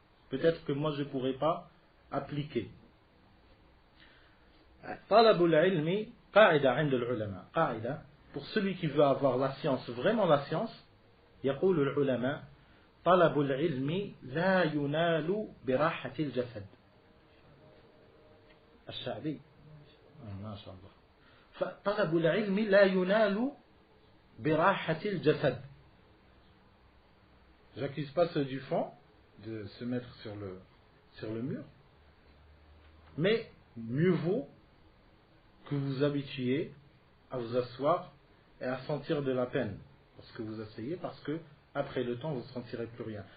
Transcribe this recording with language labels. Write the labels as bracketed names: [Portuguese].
[French] Peut-être que moi je ne pourrais pas appliquer. [Arabic] Talabul ilmi, qa'ida 'inda al-ulama. [French] Qa'ida, pour celui qui veut avoir la science, [Arabic] vraiment la science, يقول العلماء طلب العلم لا ينال براحة الجسد. الشعبي ما شاء الله. فطلب العلم لا ينال birahatil jasad. [French] J'accuse pas ceux du fond de se mettre sur le mur, mais mieux vaut que vous habituiez à vous asseoir et à sentir de la peine lorsque vous asseyez, parce que après le temps vous ne sentirez plus rien.